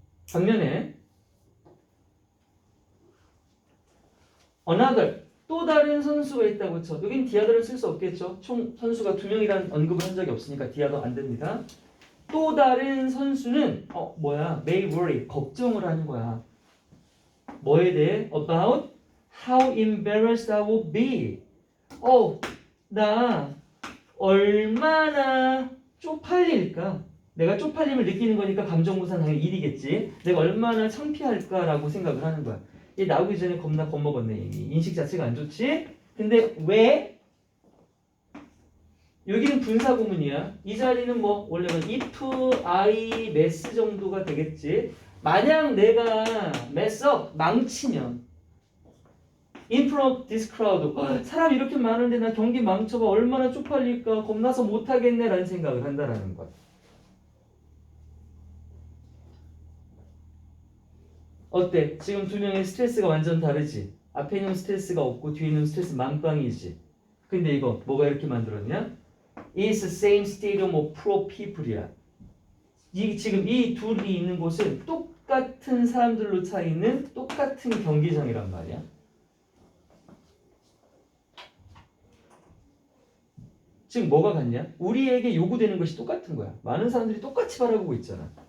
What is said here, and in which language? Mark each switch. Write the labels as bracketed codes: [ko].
[ko] 반면에 another 또 다른 선수가 있다고 쳐. 여긴 디아더를 쓸 수 없겠죠. 총 선수가 2명이라는 언급을 한 적이 없으니까 디아더 안 됩니다. 또 다른 선수는 [en] may worry [ko] 걱정을 하는 거야. 뭐에 대해? [en] About how embarrassed I will be. [ko] 나 얼마나 쪽팔릴까? 내가 쪽팔림을 느끼는 거니까 감정무사는 당연히 일이겠지. 내가 얼마나 창피할까라고 생각을 하는 거야. 얘 나오기 전에 겁먹었네. 이미. 인식 자체가 안 좋지? 근데 왜? 여기는 분사구문이야. 이 자리는 뭐 원래는 if, I, mess 정도가 되겠지. 만약 내가 mess up, 망치면 [en] in front of this crowd [ko] 사람 이렇게 많은데 나 경기 망쳐봐 얼마나 쪽팔릴까 겁나서 못하겠네 라는 생각을 한다라는 거야. 어때? 지금 두 명의 스트레스가 완전 다르지? 앞에 있는 스트레스가 없고 뒤에 있는 스트레스 만빵이지. 근데 이거 뭐가 이렇게 만들었냐? [en] It's the same stadium of pro people이야. [ko] 지금 이 둘이 있는 곳은 똑같은 사람들로 차 있는 똑같은 경기장이란 말이야. 지금 뭐가 같냐? 우리에게 요구되는 것이 똑같은 거야. 많은 사람들이 똑같이 바라보고 있잖아.